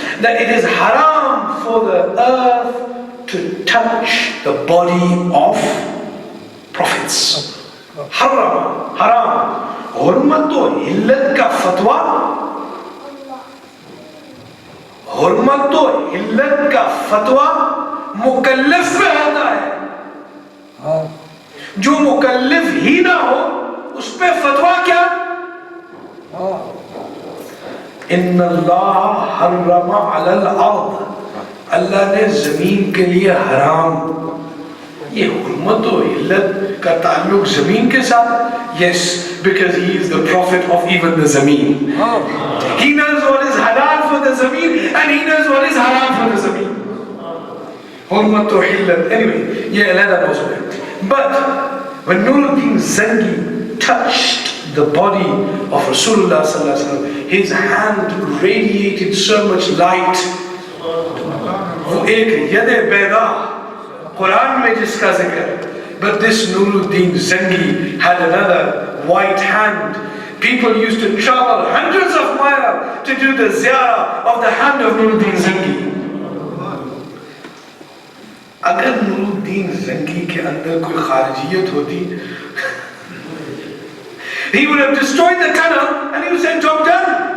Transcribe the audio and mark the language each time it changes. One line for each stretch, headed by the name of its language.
English: That it is haram for the earth to touch the body of prophets.
Hindi: Haram, haram. Hurmatu hillat ka fatwa. Hurmatu hillat ka fatwa mukallaf पे होता है. जो मुकल्लिफ ही ना हो उस पे फतवा क्या?
Arabic: इन्ना अल्लाह हर्रमा अलल अर्द.
Hindi: अल्लाह ने जमीन के लिए हराम. ये हुर्मत और हिल्लत का ताल्लुक जमीन के साथ?
English: Yes, because he is the prophet of even the zameen. He knows what is halal for the zameen and he knows what is haram for the zameen. Hurmat or hillat. Anyway, yeah, let that also be. But when Nuruddin Zengi touched the body of Rasulullah sallallahu alaihi wasallam, his hand radiated so much light.
Hindi: वो एक यदे बैदा कुरान में जिसका जिक्र.
English: But this Nuruddin Zengi had another white hand. People used to travel hundreds of miles to do the ziyarah of the hand of Nuruddin Zengi.
Hindi: अगर नूरुद्दीन ज़ंगी के अंदर कोई खारिजियत होती,
English: he would have destroyed the tunnel and he would say job done.